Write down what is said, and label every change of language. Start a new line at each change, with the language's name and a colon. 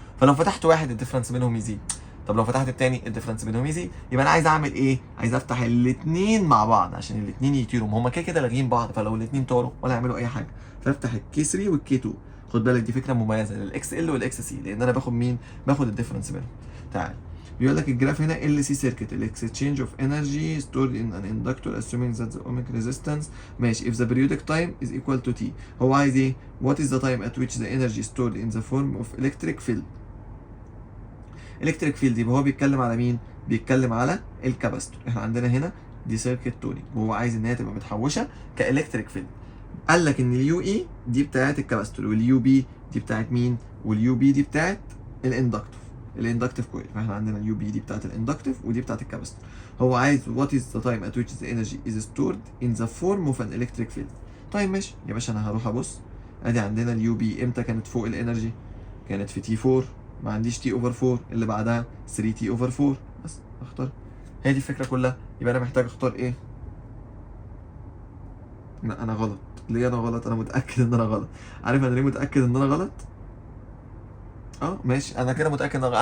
Arabic: فلو فتحت واحد الديفرنس بينهم يزيد، طب لو فتحت التاني الديفرنس بينهم يزيد. يبقى انا عايز اعمل ايه؟ عايز افتح الاثنين مع بعض عشان الاثنين يطيروا، هما كده كده لاغيين بعض، فلو الاثنين طاروا ولا يعملوا اي حاجه، فافتح الكي 3 والكي 2. خد بالك دي فكره مميزه للاكس ال والاكس سي، لان انا باخد مين؟ باخد الديفرنس بينهم. تعال بيقول لك الجراف هنا
English: ال سي سيركت الاكسشينج of energy stored in an inductor assuming that the ohmic resistance
Arabic: ماشي
English: if the periodic time is equal to t.
Arabic: هو عايز ايه؟
English: what is the time at which the energy stored in the form of electric field.
Arabic: الكتريك فيلد، يبقى هو بيتكلم على مين؟ بيتكلم على الكاباستور. احنا عندنا هنا دي سيركت تونينج، وهو عايز ان هي تبقى متحوشه كالكتريك فيلد. قال لك ان اليو اي دي بتاعت الكاباستور، واليو بي دي بتاعت مين؟ واليو بي دي بتاعت الاندكتيف كويل. فاحنا عندنا اليو بي دي بتاعت الاندكتيف ودي بتاعت الكاباستور. هو عايز
English: what is the time at which the energy is stored in the form of an electric field.
Arabic: طيب ماشي يا باشا، انا هروح ابص. ادي عندنا اليو بي امتى كانت فوق الانرجي؟ كانت في تي 4، ما عنديش تي اوفر 4، اللي بعدها 3 تي اوفر 4. بس اختار، هي دي الفكره كلها. يبقى انا محتاج اختار ايه؟ لا انا غلط. ليه انا غلط؟ انا متاكد ان انا غلط. عارف انا ليه متاكد ان انا غلط؟ ماشي، انا كده متاكد ان انا غلط.